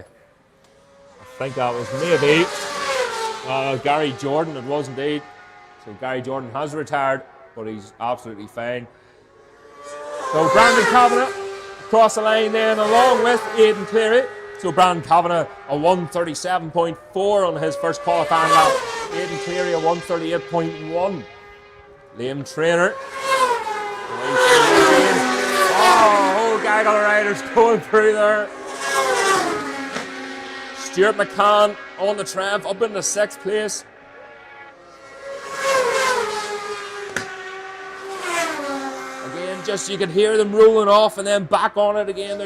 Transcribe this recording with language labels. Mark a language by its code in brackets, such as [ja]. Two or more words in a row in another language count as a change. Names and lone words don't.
[en] I think that was maybe Gary Jordan, it was indeed. So Gary Jordan has retired, but he's absolutely fine. So Brandon Kavanagh across the line then, along with Aidan Cleary. So Brandon Kavanagh a 1:37.4 on his first qualifying lap. Aidan Cleary a 1:38.1. Liam Trainer. Oh, whole gaggle of riders going through there. Stuart McCann on the Triumph up into 6th place. Again, just you can hear them rolling off and then back on it again.